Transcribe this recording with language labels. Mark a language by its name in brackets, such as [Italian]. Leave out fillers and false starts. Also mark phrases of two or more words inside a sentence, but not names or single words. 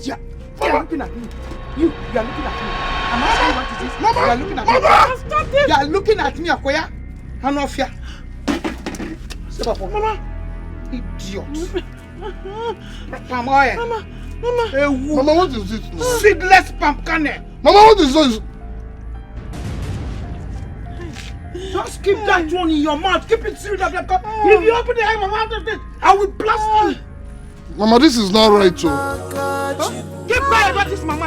[English] You are looking at me. You are looking at me. I'm asking you what is this? Mama! You are looking at me. Mama! Stop this! You are looking at me, Akoya. Hanofia. Step up, Mama. Idiot. Pamoye. Mama. Mama, what is this? Seedless pumpkin. Mama, what is this? Just keep that one in your mouth. Keep it sealed up. If you open the eye of my mouth of this, I will blast you. Mama, this is not right, too. Keep quiet about this, Mama.